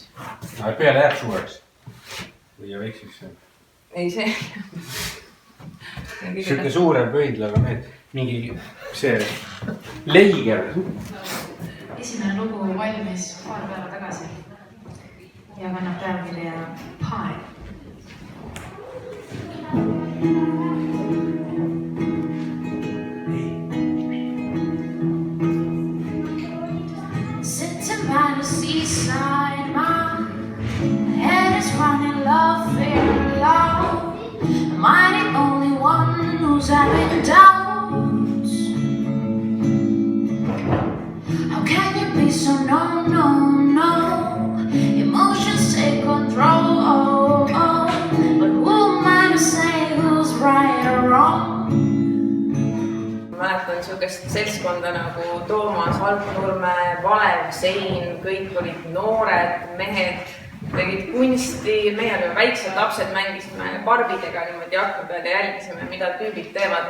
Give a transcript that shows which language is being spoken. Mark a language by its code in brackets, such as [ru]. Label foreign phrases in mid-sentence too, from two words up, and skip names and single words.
[et] Peale jääb suureks? Või ja võiks üks? Ei, see... Siuke suurem pöidlaga need, mingi see leiger. Esimene lugu valmis paar päeva tagasi ja kannab pealkirja Pie. [en] Sitting by the seaside, my head is running, love, fear, love. Am I the only one who's having doubts? How can you be so no, no, no? Emotions take control, but who am I to say who's right or wrong? [et] Mäletan siukest seltskonda nagu Toomas, Alpnurme, Valev, Sein, kõik olid noored mehed. Tegid kunsti, meie olime väiksed lapsed, mängisime barbidega niimoodi akna peal ja jälgisime, mida tüübid teevad.